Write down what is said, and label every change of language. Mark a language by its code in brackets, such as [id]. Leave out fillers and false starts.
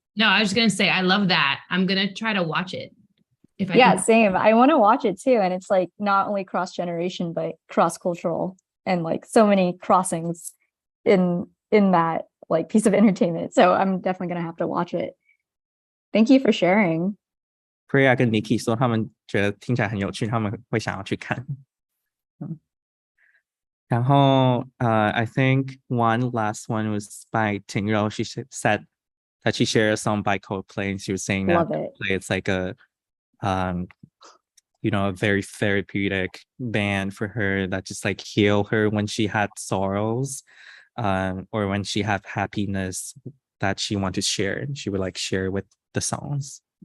[en] No, I was just gonna say I love that. I'm gonna try to watch it. If I Yeah, can. same. I want to watch it too. And it's like not only cross-generation, but cross-cultural, and like so many crossings in that like piece of entertainment. So I'm definitely gonna have to watch it. Thank you for sharing. [zh] Priya 跟 Nikki 说他们觉得听起来很有趣，他们会想要去看。然后 [en] I think one last one was by Tingrou. She said that she shared a song by Coldplay, and she was saying that Love it. Coldplay, it's like a a very therapeutic band for her that just like heal her when she had sorrows, or when she had happiness that she wanted to share, and she would like share with the songs.